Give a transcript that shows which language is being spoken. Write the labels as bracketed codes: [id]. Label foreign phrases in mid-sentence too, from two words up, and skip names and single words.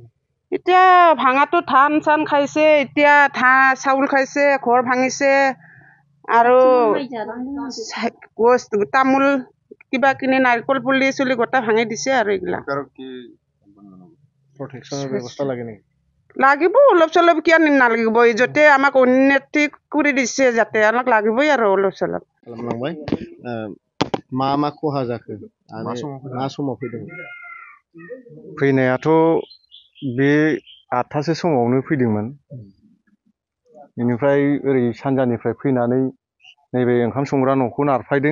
[as] এতিয়া ভাঙাটো ধান চান খাইছে এতিয়া চাউল খাইছে ঘৰ ভাঙিছে আৰু তামোল কিবা কিনি নাৰিকল পুলি চুলি গোটা ভাঙি দিছে আৰু এইবিলাক প্ৰটেকচনৰ ব্যৱস্থা লাগে নেকি লাগিব অলপ চলপ কিয় নালাগিব য'তে আমাক উন্নতি কৰি দিছে যাতে আমাক লাগিবই আৰু অলপ চলপ [brx] मा खहा जाखो मा समाव फैदोंमोन फैनायाथ' बे 8टासो समावनो फैदोंमोन बेनिफ्राय ओरै सानजानिफ्राय फैनानै नैबे ओंखाम संग्रा न'खौ नारफायदों